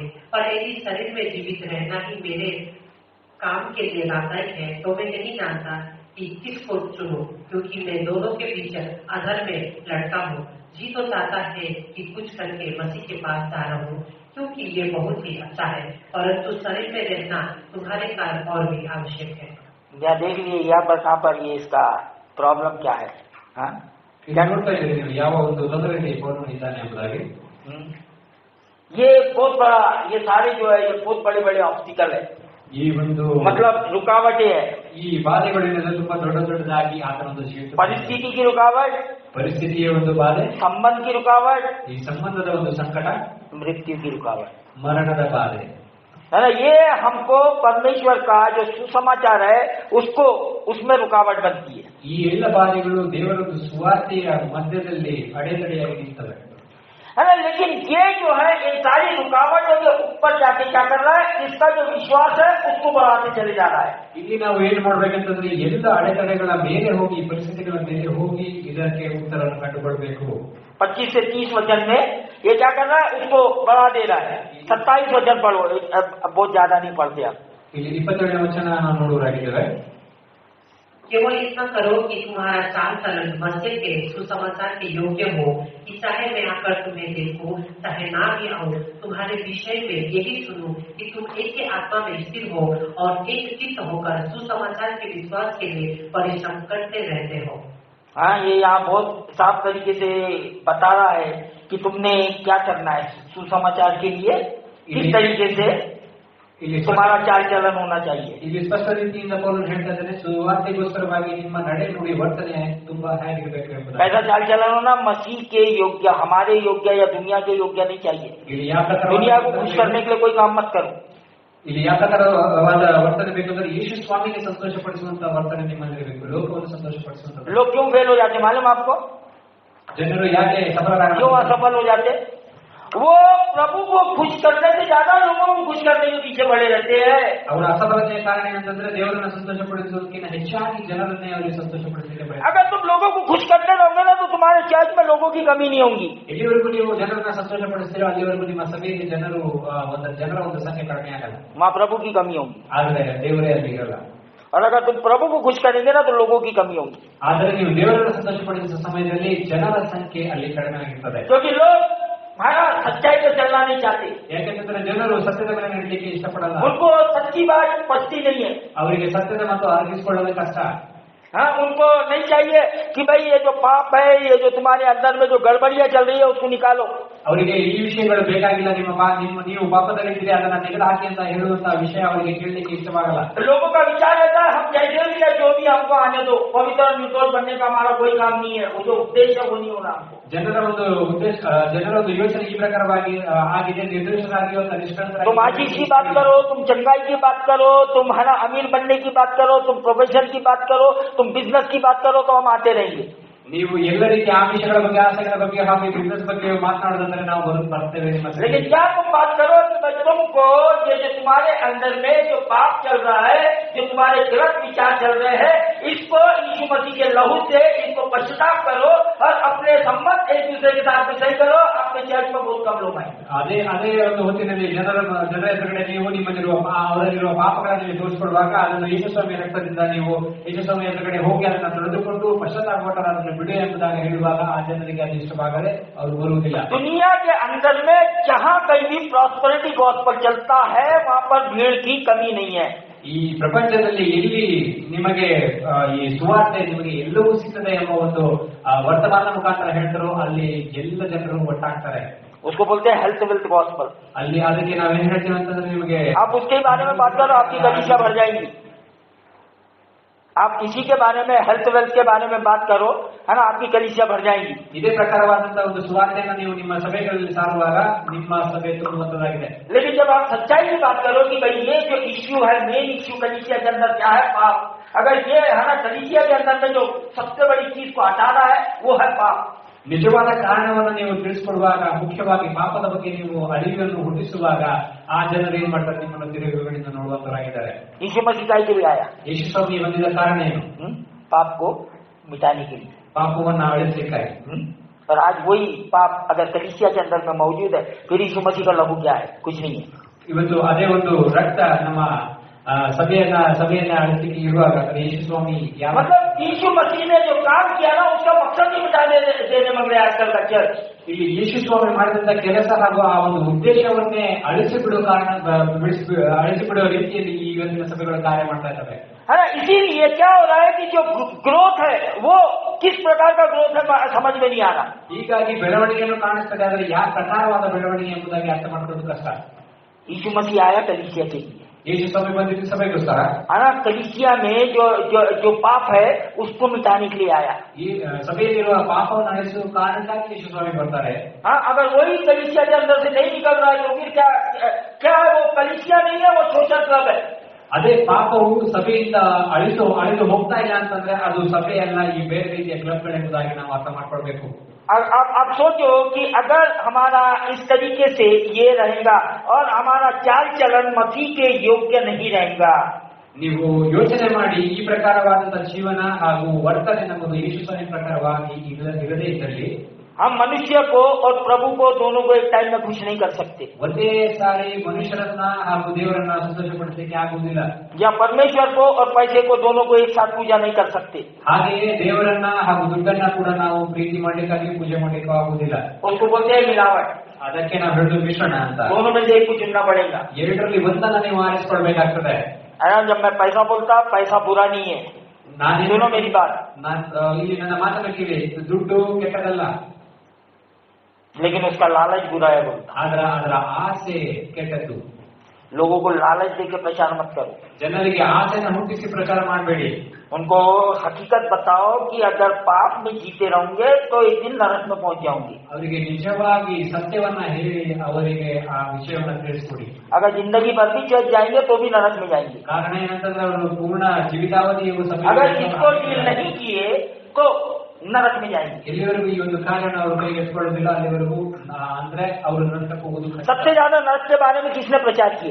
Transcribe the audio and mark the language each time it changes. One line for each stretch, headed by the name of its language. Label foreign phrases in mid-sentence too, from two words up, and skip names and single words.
Hindi: और यदि शरीर में जीवित रहना ही मेरे काम के लिए लाभदायक है, तो मैं नहीं जानता कि किसको चुनूं, क्योंकि मैं दोनों के बीच अधर में लड़का हूँ। जी तो चाहता है कि कुछ करके मसीह के पास जा रहा हूँ, क्योंकि ये बहुत ही अच्छा है, परंतु शरीर में रहना तुम्हारे कारण और भी आवश्यक है। या देख लीजिए यहाँ पर ये इसका प्रॉब्लम क्या है। हाँ,
Kannada: क्या ನೋಡ್ತಾ ಇದ್ದೀರಿ ನೀವು, ಯಾವ ಒಂದು ತೊಂದರೆಯಲ್ಲಿ ಪೌಲನು ಇದ್ದಾನೆ ಎಂಬುದಾಗಿ।
Hindi: ये बहुत बड़ा, ये सारे जो है ये बहुत बड़े बड़े ऑब्स्टिकल है,
Kannada: ಈ ಒಂದು
Hindi: मतलब रुकावटें है।
Kannada: ಈ ಬಾಧೆಗಳಿಂದ ತುಂಬಾ ದೊಡ್ಡದಾಗಿ ಆತನೊಂದು
Hindi: परिस्थिति की रुकावट,
Kannada: ಪರಿಸ್ಥಿತಿಯ ಒಂದು ಬಾಧೆ,
Hindi: संबंध की रुकावट,
Kannada: ಈ ಸಂಬಂಧದ ಒಂದು ಸಂಕಟ,
Hindi: मृत्यु की रुकावट,
Kannada: ಮರಣದ ಬಾಧೆ,
Hindi: है ना। ये हमको परमेश्वर का जो सुसमाचार है उसको उसमें रुकावट बनती है।
Kannada: ಈ ಎಲ್ಲ ಬಾಧೆಗಳು ದೇವರ ಸುವಾರ್ತೆಯ ಮಧ್ಯದಲ್ಲಿ ಅಡೆತಡೆಯಾಗಿ ನಿಂತವೆ,
Hindi: है ना। लेकिन ये जो है इन सारी रुकावटों के ऊपर जाके क्या कर रहा है, इसका जो विश्वास है उसको बढ़ाते चले जा रहा है।
Kannada: ಇಲ್ಲಿ ನಾವು ಏನ್ ಮಾಡ್ಬೇಕಂತಂದ್ರೆ ಎಲ್ಲ ಅಡೆತಡೆಗಳ ಮೇಲೆ ಹೋಗಿ, ಪರಿಸ್ಥಿತಿಗಳ ಮೇಲೆ ಹೋಗಿ ಇದಕ್ಕೆ ಉತ್ತರವನ್ನು ಕಂಡುಕೊಳ್ಬೇಕು।
Hindi: 25 से 30 वचन में ये क्या कर रहा है, उसको बढ़ा दे रहा है। 27 वचन पढ़ो, बहुत ज्यादा नहीं पढ़ते आप।
Kannada: ಇಲ್ಲಿ 22ನೇ वचन ನಾವು ನೋಡುವರಾಗಿದ್ದೇವೆ।
Hindi: केवल इतना करो कि तुम्हारा चाल चलन मसीह के सुसमाचार के योग्य हो, कि चाहे मैं आकर तुम्हें देखूं चाहे ना भी आऊं, तुम्हारे विषय में यही सुनूं कि तुम एक ही आत्मा में स्थिर हो और एक चित्त होकर सुसमाचार के विश्वास के लिए परिश्रम करते रहते हो। हाँ, ये यहाँ बहुत साफ तरीके से बता रहा है कि तुमने क्या करना है सुसमाचार के लिए, किस तरीके से तुम्हारा चाल चलन होना चाहिए।
Kannada: ಇಲ್ಲಿ ಸ್ಪಷ್ಟ ರೀತಿಯಿಂದ ಪೌಲನು ಹೇಳ್ತಾ ಇದ್ದಾನೆ, ಸುವಾರ್ತೆಗೋಸ್ಕರವಾಗಿ ನಿಮ್ಮ ನಡೆ ನುಡಿ ವರ್ತನೆ ತುಂಬಾ ಹೇಗಿರಬೇಕು ಎಂಬುದಾಗಿ।
Hindi: ऐसा चाल चलन होना मसीह के योग्य, हमारे योग्य या दुनिया के योग्य नहीं चाहिए।
Kannada: ಇಲ್ಲಿ ಯಾವ ಪ್ರಕಾರ
Hindi: दुनिया को खुश करने के लिए कोई काम मत करो।
Kannada: ಇಲ್ಲಿ ಯಾವ ಪ್ರಕಾರವಾದ ವರ್ತನೆ ಬೇಕಂದ್ರೆ ಯೇಸು ಸ್ವಾಮಿಗೆ ಸಂತೋಷಪಡಿಸುವಂತ ವರ್ತನೆ ನಿಮ್ಮಲ್ಲಿರಬೇಕು, ಲೋಕವನ್ನು ಸಂತೋಷಪಡಿಸುವಂತ।
Hindi: लोग क्यों फेल हो जाते मालूम आपको,
Kannada: ಜನರು ಯಾಕೆ ಸಫಲರಾಗಲ್ಲ,
Hindi: क्यों असफल हो जाते, वो प्रभु को खुश करने से ज्यादा लोगों को खुश करने के पीछे पड़े रहते हैं।
Kannada: ಅವರ ಅಸಫಲತೆಯ ಕಾರಣ ಏನಂತಂದ್ರೆ ದೇವರನ್ನ ಸಂತೋಷಪಡಿಸುವುದಕ್ಕಿಂತ ಹೆಚ್ಚಾಗಿ ಜನರನ್ನೇ ಅವರಿಗೆ ಸಂತೋಷಪಡಿಸಲಿಕ್ಕೆ ಬಯಸ್ತಾರೆ।
Hindi: अगर तुम लोगों को खुश करते रहोगे ना तो तुम्हारे चर्च में लोगों की कमी नहीं होगी।
Kannada: ಎಲ್ಲಿವರೆಗೂ ನೀವು ಜನರನ್ನ ಸಂತೋಷಪಡಿಸ್ತೀರೋ ಅಲ್ಲಿವರೆಗೂ ನಿಮ್ಮ ಸಭೆಯಲ್ಲಿ ಜನರ ಒಂದು ಸಂಖ್ಯೆ ಕಡಿಮೆ ಆಗಲ್ಲ,
Hindi: वहाँ प्रभु की कमी होगी।
Kannada: ಆದ್ರೆ ದೇವರೇ ಅಲ್ಲಿ ಇರಲ್ಲ।
Hindi: और अगर तुम प्रभु को खुश करेंगे ना तो लोगों की कमी होगी,
Kannada: ಆದರೆ ನೀವು ದೇವರನ್ನು ಸಂತೋಷಪಡಿಸುವ ಸಮಯದಲ್ಲಿ ಜನರ ಸಂಖ್ಯೆ ಅಲ್ಲಿ ಕಡಿಮೆ ಆಗಿರ್ತದೆ।
Hindi: क्योंकि लोग हमारा सच्चाई पे चलना नहीं चाहते,
Kannada: ಯಾಕೆಂದ್ರೆ ಜನರು ಸತ್ಯದ ಮೇಲೆ ನಡೀಲಿಕ್ಕೆ ಇಷ್ಟಪಡಲ್ಲ,
Hindi: उनको सच्ची बात पचती नहीं है।
Kannada: ಅವರಿಗೆ ಸತ್ಯದ ಮತ್ತು ಅರ್ಗಿಸಿಕೊಳ್ಳಲು ಕಷ್ಟ।
Hindi: हाँ, उनको नहीं चाहिए कि भाई ये जो पाप है, ये जो तुम्हारे अंदर में जो गड़बड़ियां चल रही है उसको निकालो।
Kannada: ಅವರಿಗೆ ಈ ವಿಷಯಗಳು ಬೇಕಾಗಿಲ್ಲ, ನೀವು ಪಾಪದಲ್ಲಿದ್ದೀರಿ ಅದನ್ನ ತೆಗೆದುಹಾಕಿ ಅಂತ ಹೇಳುವಂತಹ ವಿಷಯ ಅವರಿಗೆ ಕೇಳಲಿಕ್ಕೆ ಇಷ್ಟವಾಗಲ್ಲ.
Hindi: लोगों का विचार रहता है हम जैसे भी है जो भी हमको आने दो, पवित्र निर्दोष बनने का हमारा कोई काम नहीं है, वो जो उद्देश्य वो नहीं होना हमको.
Kannada: ಜನರ ಒಂದು ಯೋಚನೆ ಈ ಪ್ರಕಾರವಾಗಿ ಆಗಿದೆ, ನಿರ್ದೇಶನಾಗಿಯೋ
Hindi: तुम आशीष की बात करो, तुम चंगाई की बात करो, तुम है ना अमीर बनने की बात करो, तुम प्रोफेशन की बात करो, तुम बिजनेस की बात करो, तो हम आते रहेंगे.
Kannada: ನೀವು ಎಲ್ಲ ರೀತಿಯ ಆಮಿಷಗಳ ಬಗ್ಗೆ, ಆಸೆಗಳ ಬಗ್ಗೆ ಹಾಗೂ ಬಿಸ್ನೆಸ್ ಬಗ್ಗೆ ಮಾತನಾಡೋದಂದ್ರೆ ನಾವು ಬರ್ತೇವೆ.
Hindi: लेकिन क्या तुम बात करो कि तुमको ये जो तुम्हारे अंदर में जो पाप चल रहा है, जो तुम्हारे गलत विचार चल रहे हैं, इसको यीशु मसीह के लहू से इसको पश्चाताप करो और अपने संबंध एक दूसरे के साथ सही करो. आपके चर्च में बहुत कम लोग आएंगे.
Kannada: ಅದೇ ಒಂದು ಹೊತ್ತಿನಲ್ಲಿ ಜನರ ಎದುರುಗಡೆ ನೀವು ಅವರಲ್ಲಿರುವ ಪಾಪಗಳನ್ನು ನೀವು ತೋರಿಸಿಕೊಡುವಾಗ ಅದನ್ನು ಯೇಸು ಸ್ವಾಮಿ ರಕ್ತದಿಂದ ನೀವು ಯೇಸು ಸ್ವಾಮಿ ಎದುರುಗಡೆ ಹೋಗಿ ಅದನ್ನು ತೊಳೆದುಕೊಂಡು ಪಶ್ಚಾತ್ತಾಪಟ್ಟರೆ ಬಿಡು ಎಂಬುದಾಗಿ ಹೇಳುವಾಗ ಆ ಜನರಿಗೆ ಅದು ಇಷ್ಟವಾಗದೆ ಅವರು ಬರುವುದಿಲ್ಲ.
Hindi: दुनिया के अंदर में जहाँ कहीं भी
English: prosperity gospel
Hindi: चलता है वहाँ पर भीड़ की कमी नहीं है.
Kannada: ಈ ಪ್ರಪಂಚದಲ್ಲಿ ಎಲ್ಲಿ ನಿಮಗೆ ಈ ಸುವಾರ್ತೆ ನಿಮಗೆ ಎಲ್ಲವೂ ಸಿಗ್ತದೆ ಎಂಬ ಒಂದು ವರ್ತಮಾನ ಮುಖಾಂತರ ಹೇಳ್ತಾರೋ ಅಲ್ಲಿ ಎಲ್ಲ ಜನರು ಒಟ್ಟಾಗ್ತಾರೆ.
Hindi: उसको बोलते हैं
English: health wealth gospel.
Kannada: ಅಲ್ಲಿ ಅದಕ್ಕೆ ನಾವೇನ್ ಹೇಳ್ತೀವಿ ಅಂತಂದ್ರೆ ನಿಮಗೆ
Hindi: आप उसके बारे में बात करो, आपकी कलीसिया भर जाएंगी. आप इसी के बारे में
English: health wealth
Hindi: के बारे में बात करो, है ना, आपकी कलीसिया भर जाएंगी.
Kannada: ಇದೇ ಪ್ರಕಾರವಾದಂತಹ ಒಂದು ಸುವಾರ್ತೆಯನ್ನು ನೀವು ನಿಮ್ಮ ಸಭೆಗಳಲ್ಲಿ ಸಾರುವಾಗ ನಿಮ್ಮ ಸಭೆ ತುಂಬುವಂತದ್ದಾಗಿದೆ.
Hindi: लेकिन जब आप सच्चाई की बात करो कि भाई ये जो इश्यू है,
English: main issue
Hindi: कलीसिया के अंदर क्या है, पाप. अगर ये है ना कलीसिया के अंदर में जो सबसे बड़ी चीज को हटाना है वो है पाप.
Kannada: ನಿಜವಾದ ಕಾರಣವನ್ನು ನೀವು ತಿಳಿಸಿಕೊಡುವಾಗ, ಮುಖ್ಯವಾಗಿ ಪಾಪದ ಬಗ್ಗೆ ನೀವು ಅರಿವನ್ನು ಹುಟ್ಟಿಸುವಾಗ ಆ ಜನರು ಏನ್ ಮಾಡ್ತಾರೆ, ನಿಮ್ಮನ್ನು ತಿರುಗುಗಳಿಂದ ನೋಡುವಂತರಾಗಿದ್ದಾರೆ.
Hindi: यीशु मसीह काय के लिए आया?
Kannada: ಯೇಸು ಸ್ವಾಮಿ ಬಂದಿದ್ದ ಕಾರಣ ಏನು?
Hindi: पाप को मिटाने के लिए,
Kannada: ಪಾಪವನ್ನು ಅಳಿಸಲಿಕ್ಕಾಗಿ.
Hindi: और आज वही पाप अगर कलीसिया के अंदर में मौजूद है, फिर यीशु मसीह का लहू क्या है? कुछ नहीं है.
Kannada: ಇವತ್ತು ಅದೇ ಒಂದು ರಕ್ತ ನಮ್ಮ सभೆಯನ್ನ ಅಳಿಸಲಿಕ್ಕೆ ಇರುವಾಗ ಯೇಸು ಸ್ವಾಮಿ
Hindi: मतलब यीशु मसीह ने जो काम किया ना उसका मकसद ही मिटा देने मग रहे आजकल का चर्च.
Kannada: ಇಲ್ಲಿ ಯೇಸು ಸ್ವಾಮಿ ಮಾಡಿದಂತ ಕೆಲಸ ಹಾಗೂ ಆ ಒಂದು ಉದ್ದೇಶವನ್ನೇ ಅಳಿಸಿಬಿಡುವ ರೀತಿಯಲ್ಲಿ ಈ ಇವತ್ತಿನ ಸಭೆಗಳು ಕಾರ್ಯ ಮಾಡ್ತಾ ಇದ್ದಾವೆ.
Hindi: है ना, इसीलिए क्या हो रहा है कि जो ग्रोथ है वो किस प्रकार का ग्रोथ है समझ में नहीं आ रहा.
Kannada: ಹೀಗಾಗಿ ಬೆಳವಣಿಗೆಯನ್ನು ಕಾಣಿಸ್ತದೆ, ಆದರೆ ಯಾವ ಪ್ರಕಾರವಾದ ಬೆಳವಣಿಗೆ ಎಂಬುದಾಗಿ ಅರ್ಥ ಮಾಡ್ಕೊಳ್ಳೋದು ಕಷ್ಟ.
Hindi: यीशु मसीह आया कलीसिया के लिए.
Kannada: ಯೇಸು ಸ್ವಾಮಿ ಬಂದಿದ್ದು ಸಭೆಗೋಸ್ಕರ.
Hindi: है ना, कलीसिया में जो पाप है उसको मिटाने के लिए आया.
Kannada: ಈ ಸಭೆಯಲ್ಲಿರುವ ಪಾಪವನ್ನು ಅಳಿಸುವ ಕಾರಣಕ್ಕಾಗಿ ಯೇಸು ಸ್ವಾಮಿ ಬರ್ತಾರೆ.
Hindi: हाँ, अगर वही कलीसिया के अंदर से नहीं निकल रहा है तो फिर क्या है? वो कलीसिया नहीं है, वो
English: social club
Hindi: है.
Kannada: ಅದೇ ಪಾಪವು ಸಭೆಯಿಂದ ಅಳಿದು ಹೋಗ್ತಾ ಇಲ್ಲ ಅಂತಂದ್ರೆ ಅದು ಸಭೆಯಲ್ಲ, ಈ ಬೇರೆ ರೀತಿಯ ಕ್ಲಬ್ಗಳೆಂಬುದಾಗಿ ನಾವು ಅರ್ಥ ಮಾಡ್ಕೊಳ್ಬೇಕು.
Hindi: आप सोचो कि अगर हमारा इस तरीके से ये रहेगा और हमारा चाल चलन मसीह के योग्य नहीं रहेगा.
Kannada: ನೀವು ಯೋಚನೆ ಮಾಡಿ, ಈ ಪ್ರಕಾರವಾದಂತಹ ಜೀವನ ಹಾಗೂ ವರ್ತನೆ ನಮ್ಮದು ಯೇಸು ಸ್ವಾಮಿ ಪ್ರಕಾರವಾಗಿ ಇರದೇ ಇದ್ದಲ್ಲಿ
Hindi: हम मनुष्य को और प्रभु को दोनों को एक टाइम में खुश नहीं कर सकते.
Kannada: ಒಂದೇ ಸಾರಿ ಮನುಷ್ಯರನ್ನ ಹಾಗೂ ದೇವರನ್ನ ಸಂತೋಷಪಡಿಸಲಿಕ್ಕೆ ಆಗುವುದಿಲ್ಲ.
Hindi: या परमेश्वर को और पैसे को दोनों को एक साथ पूजा नहीं कर सकते.
Kannada: ಹಾಗೆಯೇ ದೇವರನ್ನ ಹಾಗೂ ದುಡ್ಡನ್ನ ಕೂಡ ನಾವು ಪ್ರೀತಿ ಮಾಡ್ಲಿಕ್ಕಾಗಿ ಪೂಜೆ ಮಾಡ್ಲಿಕ್ಕೂ ಆಗುವುದಿಲ್ಲ.
Hindi: उसको बोलते हैं मिलावट.
Kannada: ಅದಕ್ಕೆ ನಾವು ಹೇಳುದು ಮಿಶ್ರಣ ಅಂತ.
Hindi: दोनों में से एक को चुनना पड़ेगा.
Kannada: ಎರಡರಲ್ಲಿ ಒಂದನ್ನ ನೀವು ಆರಿಸಿಕೊಳ್ಬೇಕಾಗ್ತದೆ.
Hindi: जब मैं पैसा बोलता, पैसा बुरा नहीं है. दोनों मेरी बात.
Kannada: ಇಲ್ಲಿ ನನ್ನ ಮಾತನ್ನು ಕೇಳಿ, ದುಡ್ಡು ಕೆಟ್ಟದಲ್ಲ,
Hindi: लेकिन उसका लालच बुरा है बोलता.
Kannada: ಅದರ ಆಸೆ ಕೆಟ್ಟದ್ದು.
Hindi: लोगों को लालच देकर प्रचार मत करो.
Kannada: ಜನರಿಗೆ ಆಸೆಯನ್ನು ಹುಟ್ಟಿಸಿ ಪ್ರಚಾರ ಮಾಡಬೇಡಿ.
Hindi: उनको हकीकत बताओ कि अगर पाप में जीते रहोगे तो एक दिन नरक में पहुंच जाओगे.
Kannada: ಅವರಿಗೆ ನಿಜವಾಗಿ ಸತ್ಯವನ್ನ ಹೇಳಿ ಅವರಿಗೆ ಆ ವಿಷಯವನ್ನು ತಿಳಿಸಿಕೊಡಿ.
Hindi: अगर जिंदगी भर भी चल जाएंगे तो भी नरक में जाएंगे.
Kannada: ಕಾರಣ ಏನಂತಂದ್ರೆ ಅವರು ಪೂರ್ಣ ಜೀವಿತಾವಧಿ
Hindi: अगर इसको डील नहीं किए तो नरक में जाएंगे.
Kannada: ಎಲ್ಲಿವರೆಗೂ ಈ ಒಂದು ಕಾರ್ಯನ ಅವರು ಕೈಗೆ ಎತ್ಕೊಳ್ಳೋದಿಲ್ಲ ಅಲ್ಲಿವರೆಗೂ ಅಂದ್ರೆ ಅವರು ನರಕಕ್ಕೆ ಹೋಗುವುದು.
Hindi: सबसे ज्यादा नरक के बारे में किसने प्रचार किया?